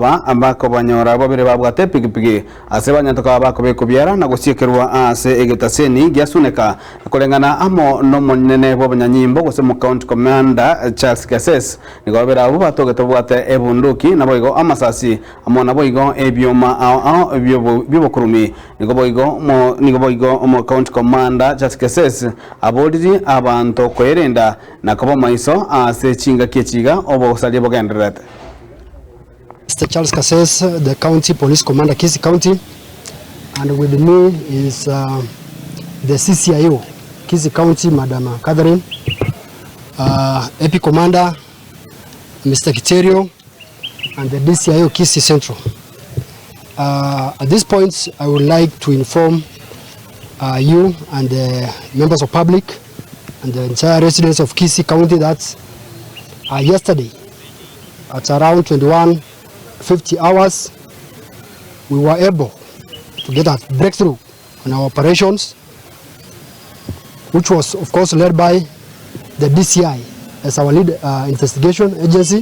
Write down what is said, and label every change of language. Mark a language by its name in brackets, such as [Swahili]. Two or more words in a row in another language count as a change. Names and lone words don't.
[Gusii] ba ambako banyora babere babwate pigipigi ase banyatoka bako bekubyara na gusiekerwa ase egetaseni giasuneka kolengana amo no monene bo banyanyimbo gose mu [English] county commander [Gusii] Charles Kases nigo bere abo batogeta bwate ebunduki na boigo amasasi amo na boigo ebyoma ao byobokurumi nigo boigo omo [English] county commander [Gusii] Charles Kases aboliri abantu kwerenda na kuba maiso ase chinga kechiga obo salie bogenderete. [English] Mr. Charles Kases, the county police commander Kisii County, and with me is the CCIO Kisii County, Madam Catherine, AP Commander Mr. Kiterio, and the DCIO Kisii Central. At this point, I would like to inform you and the members of public and the entire residents of Kisii County that yesterday at around 21:50 hours we were able to get a breakthrough on our operations, which was of course led by the DCI as our lead investigation agency.